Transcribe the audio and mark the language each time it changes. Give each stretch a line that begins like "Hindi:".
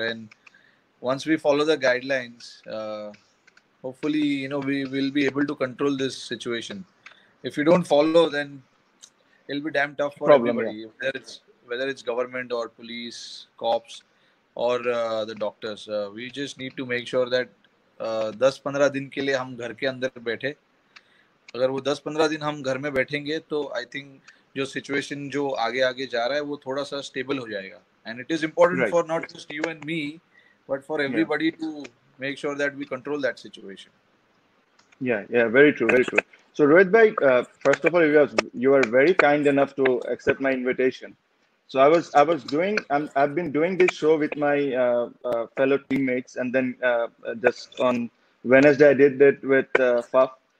English: And once we follow the guidelines, hopefully, we will be able to control this situation. If we don't follow, then it'll be damn tough for problem. Yeah, everybody, whether it's government or police, cops, or the doctors. We just need to make sure that
Hindi: 10-15 दिन के लिए हम घर के अंदर बैठे. अगर वो 10-15 दिन हम घर में बैठेंगे, तो
English: I think
Hindi: जो सिचुएशन जो आगे आगे जा रहा है वो थोड़ा सा स्टेबल हो जाएगा.
English: And it is important right. For not just you and me, but for Yeah. Everybody to make sure that we control that situation. Yeah, yeah, very true, very true. So, Rohit bhai, first of all, you are very kind enough to accept my invitation. So I was doing I've been doing this show with my fellow teammates, and then just on Wednesday I did it with Faf.